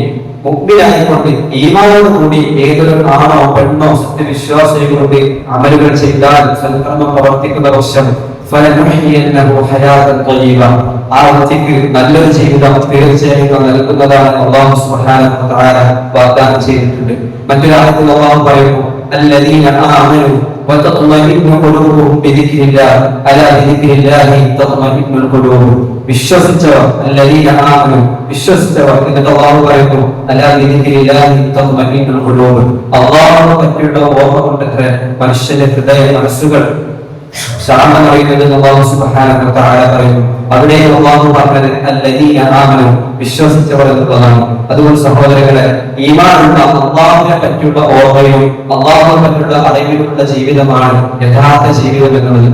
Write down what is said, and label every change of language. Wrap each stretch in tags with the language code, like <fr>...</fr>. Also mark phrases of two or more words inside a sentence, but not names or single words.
<ml>മുഅ്മിനായിക്കൊണ്ട് ഈമാനോട് കൂടി ഏതൊരു ആണോ പെണ്ണോ സത്യവിശ്വാസികളുണ്ട് അമലുകൾ ചെയ്താൽ, സൽക്കർമ്മം പ്രവർത്തിക്കുന്ന വർഷം</ml> <ar>فلنحيينه حياة طيبة,</ar> <ml>ആ വ്യക്തിക്ക് നല്ലൊരു ജീവിതം തീർച്ചയായും നൽകുന്നതാണ് അല്ലാഹു</ml> <ar>سبحانه وتعالى</ar> <ml>വാഗ്ദാനം ചെയ്തിട്ടുണ്ട്. മറ്റൊരു ആയത്തിൽ അല്ലാഹു പറയുന്നു,</ml> <ar>الذين آمنوا وتطمئن قلوبهم بذكر الله ألا بذكر الله تطمئن القلوب. വിശ്വസിച്ചവർ, الذين آمنوا,</ar> <ml>വിശ്വസിച്ചവർ, എന്നിട്ട് അല്ലാഹു പറയുന്നു,</ml> <ar>ألا بذكر الله تطمئن القلوب.</ar> <ml>അല്ലാഹുവിനെ പറ്റിയുള്ള ഓർമ്മ കൊണ്ടത്രേ മനുഷ്യന്റെ ഹൃദയ മനസ്സുകൾ ശാന്തം അറിയുന്നത് അല്ലാഹു</ml> <ar>سبحانه وتعالى</ar> <ml>പറയുന്നു. അവിടെ അല്ലാഹു പറഞ്ഞത്</ml> <ar>الذين آمنوا,</ar> <ml>വിശ്വസിച്ചവർ എന്നുള്ളതാണ്. അതുകൊണ്ട് സഹോദരങ്ങളെ, ഈമാനുള്ള അല്ലാഹുവിനെ പറ്റിയുള്ള ഓർമ്മയും അല്ലാഹുവിനെ പറ്റിയുള്ള അറിവിലുള്ള ജീവിതമാണ് യഥാർത്ഥ ജീവിതം എന്നുള്ളത്.</ml>